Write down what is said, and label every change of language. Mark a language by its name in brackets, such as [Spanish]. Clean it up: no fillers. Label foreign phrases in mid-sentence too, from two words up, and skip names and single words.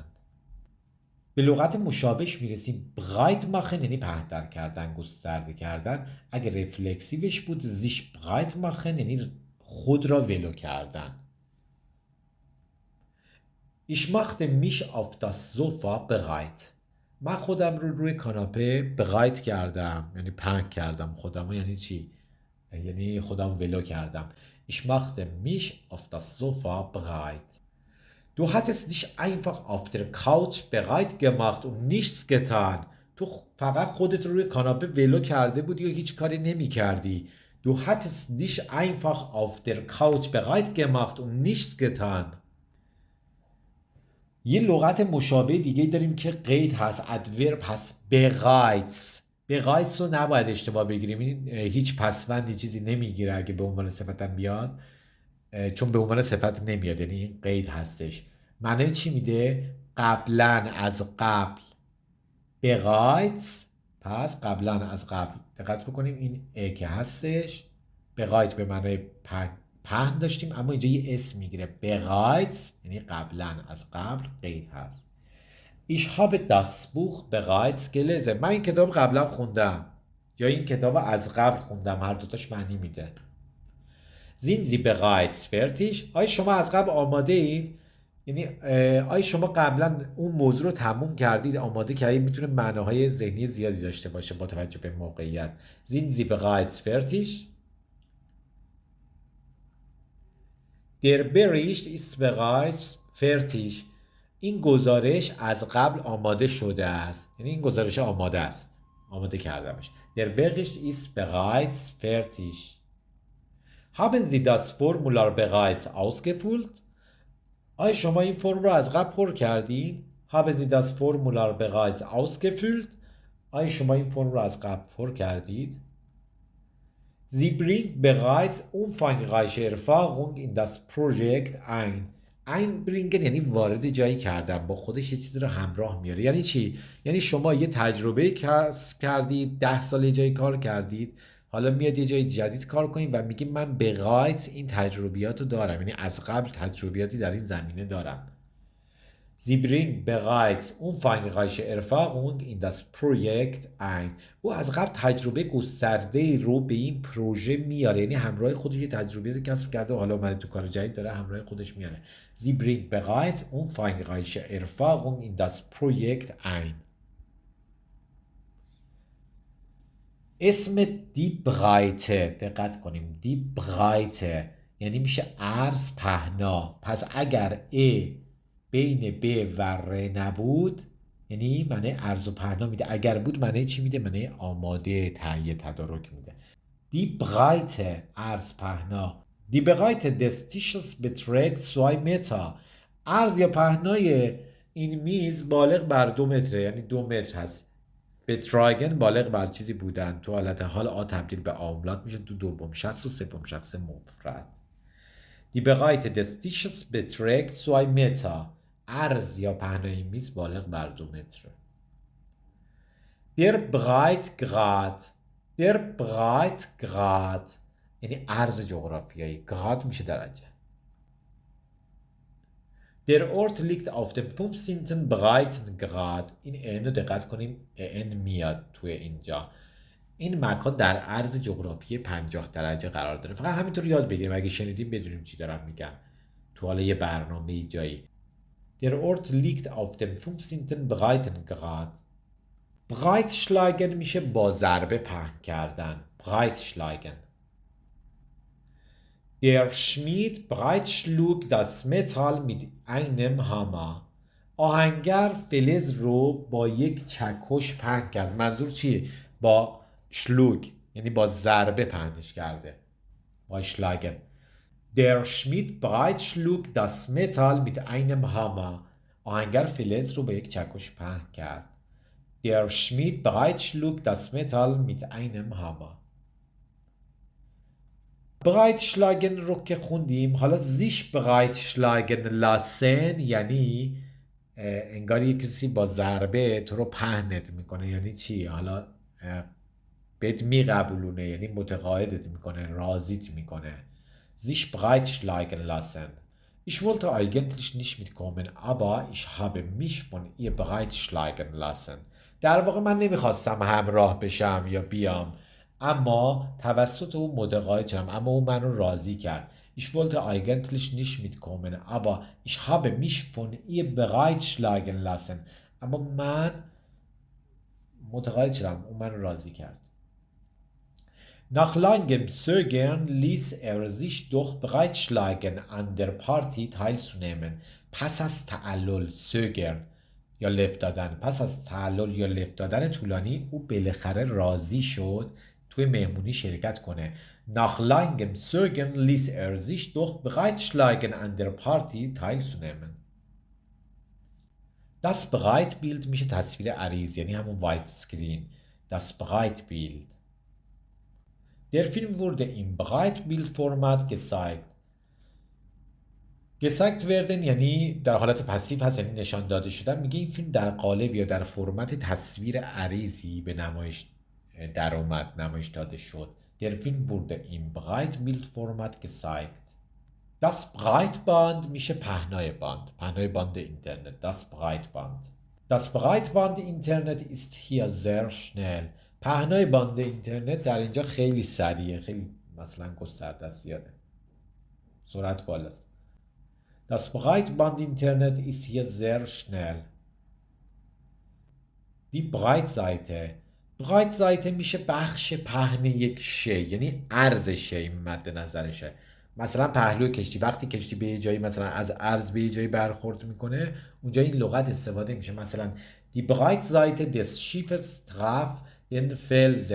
[Persian] به لغت مشابهش می رسیم. [German] bereit machen [Persian] یعنی پهن‌تر کردن، گسترده کردن. اگه رفلکسیوش بود [German] sich bereit machen [Persian] یعنی خود را ولو کردن. [German] Ich machte mich auf das Sofa bereit. [Persian] من خودم رو روی کاناپه bereit کردم، یعنی پهن کردم خودم. یعنی چی؟ یعنی خودم ولو کردم. [German] Ich machte mich auf das Sofa bereit. Du hattest dich einfach auf der Couch bereit gemacht und nichts getan. [Persian] تو فقط خودت رو روی کاناپه ولو کرده بودی و هیچ کاری نمی کردی. [German] Du hattest dich einfach auf der Couch bereit gemacht und nichts getan. [Persian] یه لغت مشابه دیگه داریم که قید هست، ادورب هست، bereits. bereits رو نباید اشتباه بگیریم، این هیچ پسوندی چیزی نمیگیره اگه به عنوان صفت هم بیاد، چون به عنوان صفت نمیاد، یعنی این قید هستش. معنی چی میده؟ قبلا از قبل. bereits پس قبلا از قبل. دقت بکنیم این ا که هستش، bereits به معنی پهن داشتیم، اما اینجا یه اسم میگیره. bereits یعنی قبلا از قبل قید هست. [German] Ich habe das Buch bereits gelesen. [Persian] من این کتاب قبلا خوندم یا این کتاب از قبل خوندم، هر دوتاش معنی میده. [German] Sind Sie bereits fertig؟ [Persian] آیا شما از قبل آماده اید؟ یعنی آیا شما قبلا اون موضوع رو تموم کردید، آماده کردید؟ میتونه معناهای ذهنی زیادی داشته باشه با توجه به موقعیت. [German] Sind Sie bereits fertig؟ Der Bericht ist bereits fertig. [Persian] این گزارش از قبل آماده شده است. یعنی این گزارش آماده است. آماده کردمش. [German] Der Bericht ist bereits fertig. Haben Sie das Formular bereits ausgefüllt؟ [Persian] آیا شما این فرم رو از قبل پر کردین؟ [German] Haben Sie das Formular bereits ausgefüllt؟ [Persian] آیا شما این فرم رو از قبل پر کردید؟ [German] Sie bringt bereits umfangreiche Erfahrung in das Projekt ein. [Persian] einbringen یعنی وارد جایی کردن، با خودش یه چیزی رو همراه میاره. یعنی چی؟ یعنی شما یه تجربه کسب کردید، 10 سال یه جایی کار کردید، حالا میاد یه جای جدید کار کنید و میگه من bereits این تجربیات رو دارم، یعنی از قبل تجربیاتی در این زمینه دارم. [German] Sie bringt bereits umfangreiche Erfahrung in das Projekt ein. [Persian] او از قبل تجربه گسترده رو به این پروژه میاره، یعنی همراه خودش یه تجربه کسب کرده و حالا اومده تو کار جدید داره همراه خودش میاره. [German] Sie bringt bereits umfangreiche Erfahrung in das Projekt ein. [Persian] اسم [German] die Breite، [Persian] دقت کنیم، [German] die Breite [Persian] یعنی میشه عرض پهنا. پس اگر بین ب و ر نبود یعنی معنی عرض و پهنا میده، اگر بود معنی چی میده؟ معنی آماده، تهیه، تدارک میده. [German] Die Breite [Persian] عرض پهنا. [German] Die Breite des Tisches beträgt 2 Meter. [Persian] عرض یا پهنای این میز بالغ بر 2 متره، یعنی 2 متر هست. betragen بالغ بر چیزی بودن، تو حالت حال آ تبدیل به آملات میشه تو دوم شخص و سوم شخص مفرد. [German] Die Breite des Tisches beträgt 2 Meter. [Persian] عرض یا پهنای میز بالغ بر 2 متر. [German] Der Breitgrad. Der Breitgrad [Persian] یعنی عرض جغرافیایی، grad میشه درجه. [German] Der Ort liegt auf dem 15. Breitengrad. [Persian] این رو دقت کنیم، ان میاد توی اینجا. این مکان در عرض جغرافی 50 درجه قرار داره. فقط همینطور یاد بگیریم، اگه شنیدیم بدونیم چی دارم میگم تو حالا یه برنامه جایی. [German] Der Ort liegt auf dem 15. Breitengrad. [Persian] Breitschlagen میشه با ضربه پهن کردن. [German] Breitschlagen. Der Schmied breitschlug das Metall mit einem Hammer. [Persian] آهنگر فلز رو با یک چکش پهن کرد. منظور چیه؟ با شلوگ یعنی با ضربه پهنش کرده. با شلاگن. [German] Der Schmied breitschlug das Metall mit einem Hammer. [Persian] آهنگر فلز رو با یک چکش پهن کرد. [German] Der Schmied breitschlug das Metall mit einem Hammer. [Persian] breitschlagen رو که خوندیم، حالا [German] sich breitschlagen lassen [Persian] یعنی انگار یک کسی با ضربه تو رو پهنت میکنه. یعنی چی؟ حالا بهت میقبولونه، یعنی متقاعدت میکنه، راضیت میکنه. [German] sich breitschlagen lassen. Ich wollte eigentlich nicht mitkommen, aber ich habe mich von ihr breitschlagen lassen. [Persian] در واقع من نمیخواستم همراه بشم یا بیام، اما توسط او متقاعد شدم، اما او من رو راضی کرد. [German] Ich wollte eigentlich nicht mitkommen, aber ich habe mich von ihr breitschlagen lassen. [Persian] اما من متقاعد شدم، او من رو راضی کرد. [German] Nach langem Zögern ließ er sich doch bereitschlagen, an der Party teilzunehmen. [Persian] پس از تعلل zögern یا لفت دادن، پس از تعلل یا لفت دادن طولانی او بالاخره راضی شد توی مهمونی شرکت کنه. [German] Nach langem Zögern ließ er sich doch bereitschlagen, an der Party teilzunehmen. Das Breitbild [Persian] میشه تصویر عریض، یعنی همون [English] white screen. [German] Das Breitbild. Der Film wurde im Breitbildformat gezeigt. gezeigt werden [Persian] یعنی در حالت پسیو هست، یعنی نشان داده شدن. میگه این فیلم در قالب یا در فرمت تصویر عریضی به نمایش در اومد، نمایش داده شد. [German] Der Film wurde im Breitbildformat gezeigt. Das Breitband [Persian] میشه پهنای باند، پهنای باند اینترنت. [German] Das Breitband. Das Breitband Internet ist hier sehr schnell. [Persian] پهنای باند اینترنت در اینجا خیلی سریعه، خیلی مثلا گسترده است، زیاده، سرعت بالاست. [German] Das Breitband Internet ist hier sehr schnell. Die Breitseite. [Persian] Breitseite میشه بخش پهن یک شی، یعنی عرض شی مد نظرشه. مثلا پهلوی کشتی، وقتی کشتی به یه جایی مثلا از عرض به یه جایی برخورد میکنه، اونجا این لغت استفاده میشه. [German] مثلا die Breitseite des Schiffes traf den Felsen.